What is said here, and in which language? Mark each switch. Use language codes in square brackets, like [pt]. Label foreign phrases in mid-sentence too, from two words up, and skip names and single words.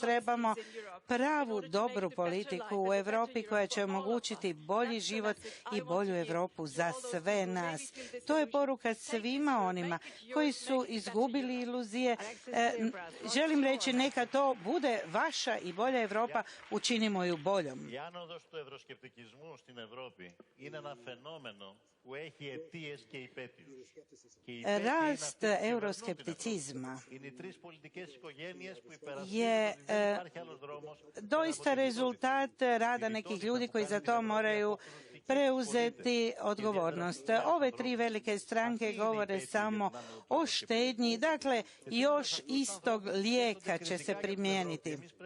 [hr] Trebamo pravu, dobru politiku u Europi koja će omogućiti bolji život i bolju Europu za sve nas. To je poruka svima onima koji su izgubili iluzije. Želim reći, neka to bude vaša i bolja Europa, učinimo ju boljom. [el] Η άνοδος του ευρωσκεπτικισμού στην Ευρώπη είναι ένα φαινόμενο που έχει αιτίες και υπαίτιους. [hr] Rast euroskepticizma je doista rezultat rada nekih ljudi koji za to moraju preuzeti odgovornost. Ove tri velike stranke govore samo o štednji, dakle još istog lijeka će se primijeniti.